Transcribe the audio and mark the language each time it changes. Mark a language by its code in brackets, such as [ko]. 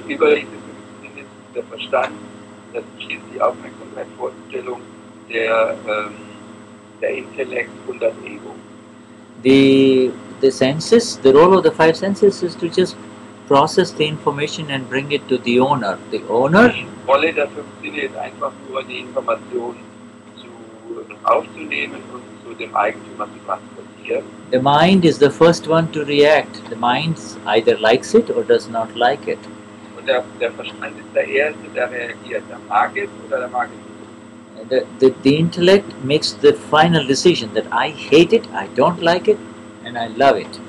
[de] über diese fünf Sinne ist der Verstand, das schließt die Aufmerksamkeit, Vorstellung, der Intellekt und das Ego. [en] The senses, the role of the five senses is to just process the information and bring it to the owner. The owner, [de] Die Rolle der fünf Sinne ist einfach nur die Information aufzunehmen und zu dem Eigentümer zu transportieren. [en] the mind is the first one to react. The mind either likes it or does not like it. [de] Und der Verstand ist der Erste, der reagiert. Der mag es oder der mag es nicht. [en] The intellect makes the final decision that I hate it, I don't like it, and I love it.